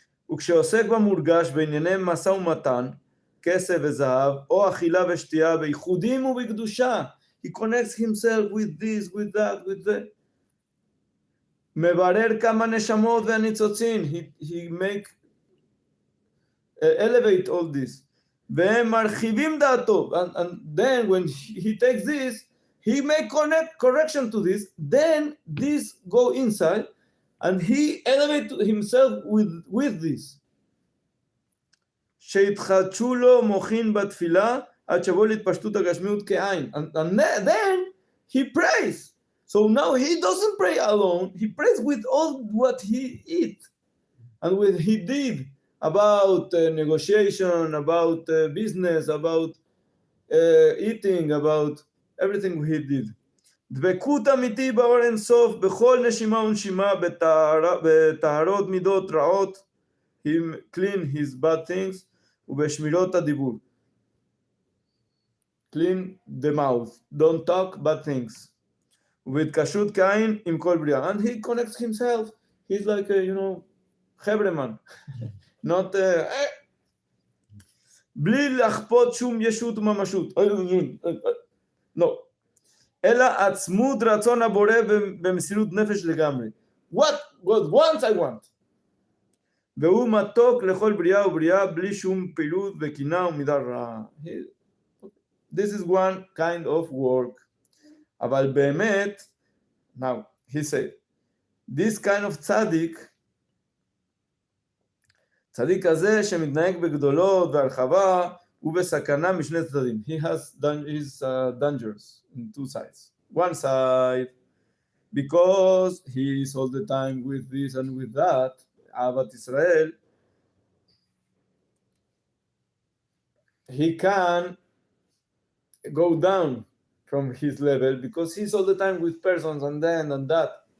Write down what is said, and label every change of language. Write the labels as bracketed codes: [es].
[he] וכשעוסק במורגש בענייני משא ומתן, כסף וזהב, או אכילה ושתייה, בייחודים ובקדושה, [en] he connects himself with this, with that, [he] with that. מברר כמה נשמות והניצוצין, [en] he make elevate all this. [he] והם מרחיבים דעתו, [en] and then when he takes this, he make correction to this, then this go inside, and he elevate himself with this. [he] שהתחדשו לו מוחין בתפילה, עד שבוא להתפשטות הגשמיות כעין. [en] And then he prays. So now he doesn't pray alone, he prays with all what he eat, and what he did about negotiation, about business, about eating, about everything he did. [he] דבקות אמיתי באור אינסוף, בכל נשימה ונשימה, בטהרות מידות רעות, [en] he clean his bad things, [he] ובשמירות הדיבור. [en] Clean the mouth, don't talk bad things. [he] ובהתקשרות כעין עם כל בריאה. [en] And he connects himself, he's like a, חברמן. [he] Not בלי לחפות שום ישות וממשות. No. אלא עצמות רצון הבורא במסירות נפש לגמרי. [en] What God wants, I want. [he] והוא מתוק לכל בריאה ובריאה בלי שום פעילות וקינה ומידה רעה. [en] This is one kind of work. [he] אבל באמת, [en] now, he said, this kind of tzaddik [he] צדיק כזה שמתנהג בגדולות והרחבה הוא בסכנה משני צדדים. [en] He has his dangers in two sides. One side, because he is all the time with this and with that, אהבת ישראל, he can go down from his level because he's all the time with persons and then and that.